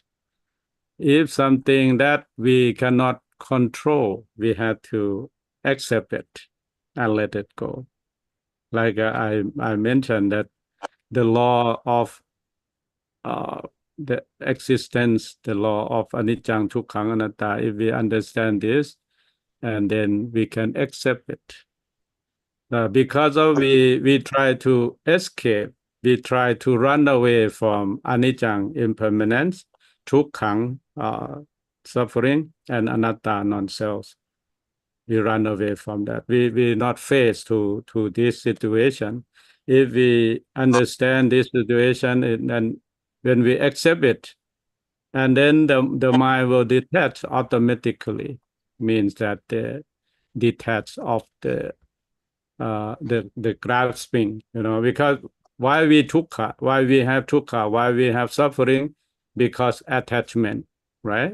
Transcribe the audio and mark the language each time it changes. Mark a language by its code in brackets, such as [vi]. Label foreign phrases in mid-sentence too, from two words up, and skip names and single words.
[en] If something that we cannot control, we have to accept it and let it go. Like I mentioned that the law of the existence, the law of [pi] anicca, dukkha, anatta, [en] if we understand this, and then we can accept it. Because of we try to escape, we try to run away from anicca, impermanence, dukkha, suffering, and anatta, non-self. We run away from that. We not face to this situation. If we understand this situation, and when we accept it, and then the mind will detach automatically, means that detach of the grasping, because why we dukkha, why we have dukkha, why we have suffering, because attachment, right?